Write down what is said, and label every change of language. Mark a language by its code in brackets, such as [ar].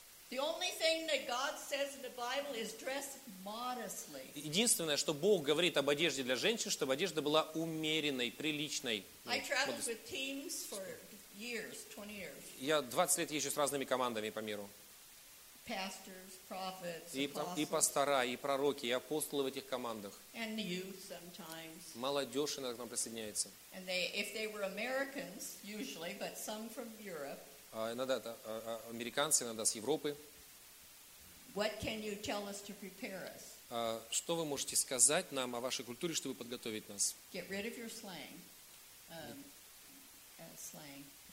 [en] The only thing that God says in the Bible is dress modestly. [ru] Единственное, что Бог говорит об одежде для женщин, чтобы одежда была умеренной, приличной. [en] I traveled with teams for years, 20 years. [ru] Я 20 лет езжу с разными командами по миру. [en] pastors, prophets, apostles, [ru] и пастора, и пророки, и апостолы в этих командах. [en] And youth sometimes. [ru] Молодежь иногда к нам присоединяется. [en] And they, if they were Americans, usually, but some from Europe. [ru] Иногда это американцы, иногда с Европы. [en] What can you tell us to prepare us? [ru] Что вы можете сказать нам о вашей культуре, чтобы подготовить нас? [en] Get rid of your slang. Slang.